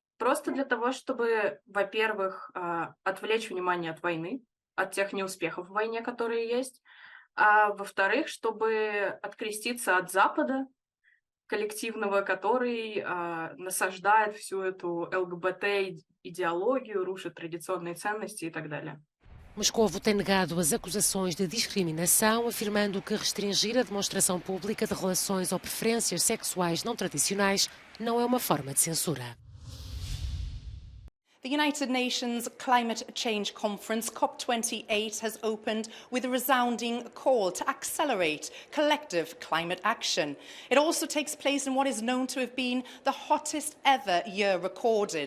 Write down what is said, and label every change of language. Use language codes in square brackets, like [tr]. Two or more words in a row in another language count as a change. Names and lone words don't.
[ru] Просто для того, чтобы, во-первых, отвлечь внимание от войны, от тех неуспехов в войне, которые есть, а во-вторых, чтобы откреститься от Запада коллективного, который насаждает всю эту ЛГБТ-идеологию, рушит традиционные ценности и так далее. [pt] Moscovo tem negado as acusações de discriminação, afirmando que restringir a demonstração pública de relações ou preferências sexuais não tradicionais não é uma forma de censura. [en] The United Nations Climate Change Conference, COP28, has opened with a resounding call to accelerate collective climate action. It also takes place in what is known to have been the hottest ever year recorded.